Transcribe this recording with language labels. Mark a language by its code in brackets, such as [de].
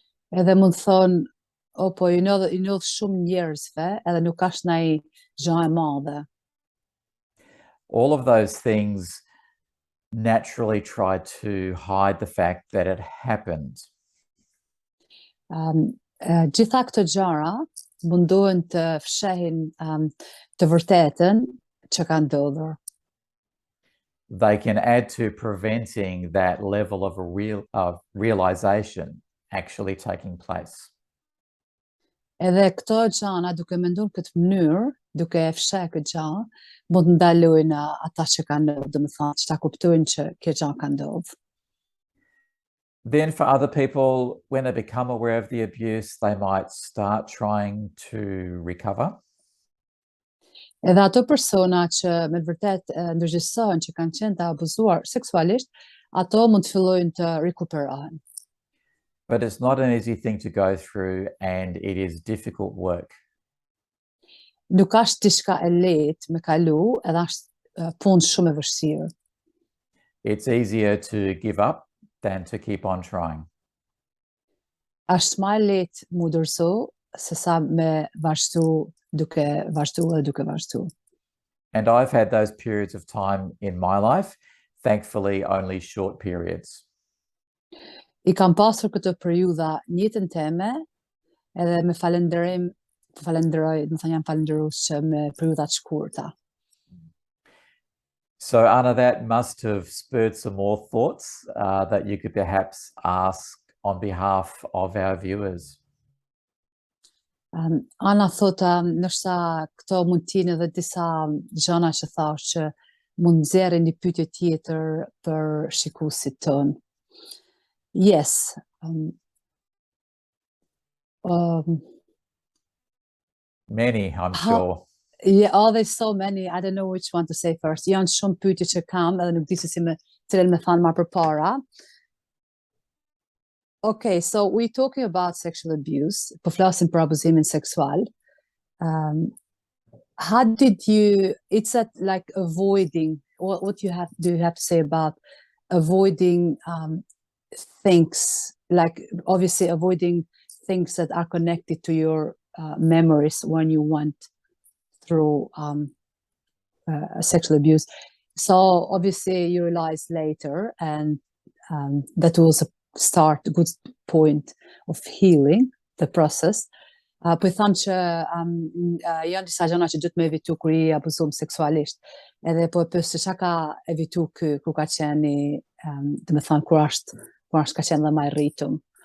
[sq] Edhe mund të thonë, po I nodh shumë njerëzve, edhe nuk ka ndonjë gjë e madhe. [en] All of those things naturally try to hide the fact that it happened. [sq] Gjitha këto gjëra mundohen të fshehin të vërtetën që ka ndodhur. [en] They can add to preventing that level of realization actually taking place. [sq] Edhe këto gjëra duke menduar këtë mënyrë, duke e fshehur këtë gjë, mund të ndalojnë ata që kanë ndodhur, domethënë që ta kuptojnë që kjo gjë ka ndodhur. [en] Then for other people, when they become aware of the abuse, they might start trying to recover. [sq] Edhe ato persona që me vërtet ndërgjegjësohen që kanë qenë të abuzuar seksualisht, ato mund të fillojnë të rikuperohen. [en] But it's not an easy thing to go through and it is difficult work. [sq] Nuk është diçka e lehtë me kalu, edhe është punë shumë e vështirë. [en] It's easier to give up than to keep on trying. [sq] Është më lehtë mu dorëzo se sa me vazhdu duke vazhdu. [en] And I've had those periods of time in my life, thankfully only short periods. [sq] I kam pasur këto periudha në jetën time, edhe me falenderoj, do të thënë jam falendëruese me periudha të shkurta. [en] So Anna, that must have spurred some more thoughts that you could perhaps ask on behalf of our viewers. [sq] Ana thotë, ndoshta këto mund të jenë edhe disa gjëra që thash që mund nxjerrin një pyetje tjetër për shikuesit tonë. [en] Yes. Many, I'm sure. Yeah, there's so many. I don't know which one to say first. [sq] Janë shumë pyetje që kam, edhe nuk di se si me cilën me thanë më përpara. [en] Okay, so we're talking about sexual abuse. [sq] Po flasim për abuzimin seksual. [en] How did you? It's that like avoiding. What do you have to say about avoiding things, like obviously avoiding things that are connected to your memories when you went through sexual abuse. So obviously you realized later, and that was a good point of healing the process. [sq] Po I tham që janë disa gjëra që duhet me evitu kur I abuzuar seksualisht. Edhe po e pyes se çka ka evitu ku ka qenë, do të thënë kur është ka qenë dhe më I rritur.